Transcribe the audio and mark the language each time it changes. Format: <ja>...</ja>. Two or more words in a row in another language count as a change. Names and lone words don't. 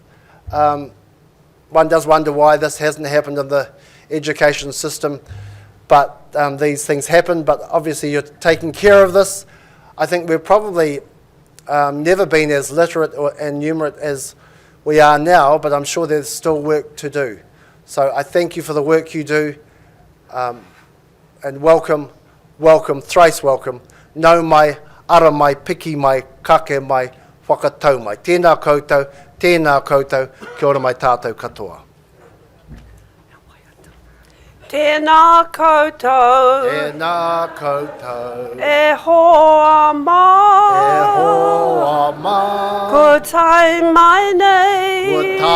<en>One does wonder why this hasn't happened in the education system, but these things happen, but obviously you're taking care of this. I think we've probably never been as literate and numerate as we are now, but I'm sure there's still work to do. So I thank you for the work you do, and welcome, thrice welcome.</en> <mi>Nau mai, ara mai, piki mai, kake mai, whakatau mai. Tēnā koutou, kia ora mai tātou katoa. Tēnā koutou, e hoa mai, ko tai mai nei,</mi>